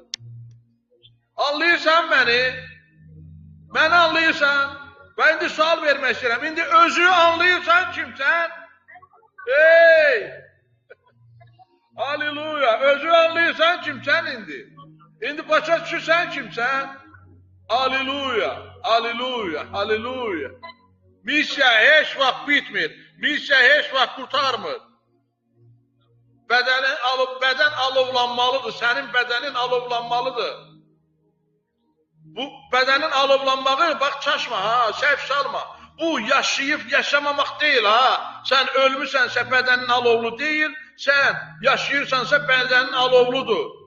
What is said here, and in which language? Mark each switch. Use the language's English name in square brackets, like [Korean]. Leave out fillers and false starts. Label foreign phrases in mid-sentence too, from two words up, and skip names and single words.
[Azerbaijani] Anlayırsan məni? Məni anlayırsan? Və indi sual vermək istəyirəm. İndi özü anlayırsan kimsən? Hey! Halleluya! Özü anlayırsan kimsən indi? İndi başa düşürsən kimsən? Halleluya! Halleluya! Halleluya! Misiya heç vaxt bitmir. Misiya heç vaxt qurtarmır. Bədən alovlanmalıdır. Sənin bədənin alovlanmalıdır. Bu bədənin alovlanmağı, bax çaşma ha, səhv salma. Bu yaşayıb yaşamamaq deyil ha. Sən ölmüsənsə bədənin alovlu deyil, sən yaşayırsansa bədənin alovludur.